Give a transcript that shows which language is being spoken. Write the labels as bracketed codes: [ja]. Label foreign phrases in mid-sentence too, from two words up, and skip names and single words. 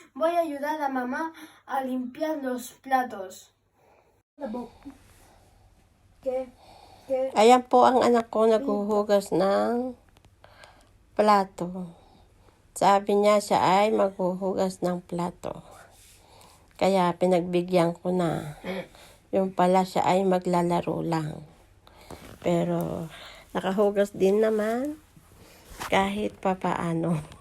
[es] Voy a ayudar a mamá a limpiar los platos. ¿Qué? [tl] Ayan po ang anak ko naghuhugas ng plato. Sabi niya siya ay maghuhugas ng plato. Kaya pinagbigyan ko na. Yung pala siya ay maglalaro lang. Pero nakahugas din naman kahit papaano.